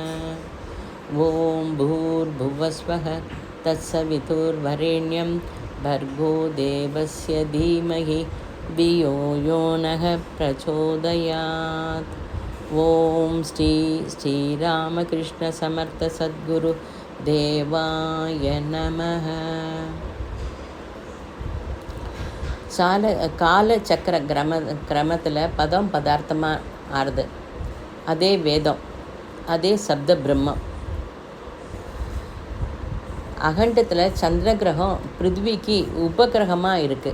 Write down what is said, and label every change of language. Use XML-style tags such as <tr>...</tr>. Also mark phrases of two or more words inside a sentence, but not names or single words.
<sa>ॐ भूर्भुवस्वः तत्सवितुर्वरेण्यं भर्गो देवस्य धीमहि धियो यो नः प्रचोदयात्। ॐ श्रीरामकृष्ण समर्थ सद्गुरु देवाय नमः।</sa> <ta>காலச்சக்கர கிரமத்தில் பதம் பதார்த்தமாக ஆறுது. அதே வேதம், அதே சப்த பிரம்மம். அகண்டத்தில் சந்திர கிரகம் பிருத்விக்கு உபகிரகமாக இருக்குது.</ta>